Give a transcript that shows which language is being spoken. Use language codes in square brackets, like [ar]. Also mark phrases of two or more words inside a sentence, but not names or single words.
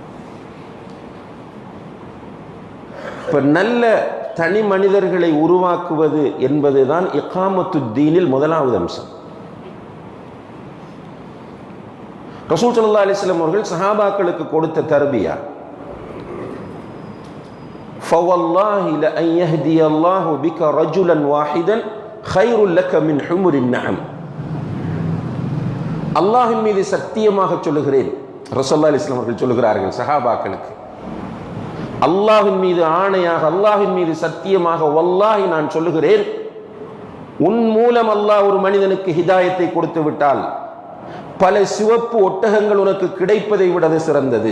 [ta] இப்ப நல்ல தனி மனிதர்களை உருவாக்குவது என்பதுதான் இகாமத்து தீனில் முதலாவது அம்சம். [ar] رسول صلى الله عليه وسلم [ta] அவர்கள் சஹாபாக்களுக்கு கொடுத்த தர்பியா, [ar] فوالله لأن يهدي الله بك رجلا واحدا خير لك من حمر النعم. [ta] அல்லாஹ்வின் மீது சத்தியமாக சொல்லுகிறேன், [ar] رسول الله عليه وسلم [ta] அவர்கள் சொல்லுகிறார்கள் சஹாபாக்களுக்கு, அல்லாஹ்வின் மீது ஆணையாக, அல்லாஹ்வின் மீது சத்தியமாக, வல்லாஹி நான் சொல்லுகிறேன், உன் மூலம் அல்லாஹ் ஒரு மனிதனுக்கு ஹிதாயத்தை கொடுத்து விட்டால் பல சிவப்பு ஒட்டகங்கள் உனக்கு கிடைப்பதை விட அது சிறந்தது.